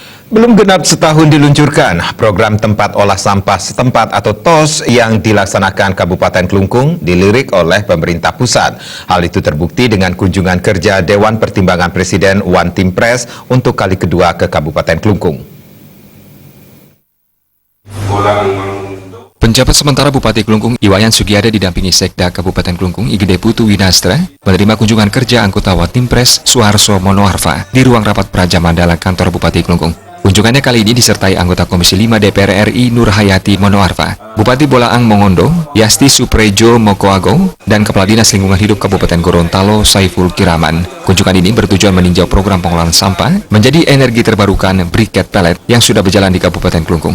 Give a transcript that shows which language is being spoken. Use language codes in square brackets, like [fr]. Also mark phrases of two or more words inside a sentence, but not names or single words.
[id] Belum genap setahun diluncurkan, program tempat olah sampah setempat atau TOS yang dilaksanakan Kabupaten Klungkung dilirik oleh pemerintah pusat. Hal itu terbukti dengan kunjungan kerja Dewan Pertimbangan Presiden One Team Press untuk kali kedua ke Kabupaten Klungkung. Penjabat sementara Bupati Klungkung, Iwayan Sugiada didampingi Sekda Kabupaten Klungkung, Igede Putu Winastra, menerima kunjungan kerja anggota One Team Press Suharso Monoarfa di ruang rapat Praja Mandala kantor Bupati Klungkung. Kunjungannya kali ini disertai anggota Komisi 5 DPR RI Nur Hayati Monoarfa, Bupati Bolaang Mongondo, Yasti Suprejo Mokoago, dan Kepala Dinas Lingkungan Hidup Kabupaten Gorontalo Saiful Kiraman. Kunjungan ini bertujuan meninjau program pengolahan sampah menjadi energi terbarukan briket pellet yang sudah berjalan di Kabupaten Klungkung.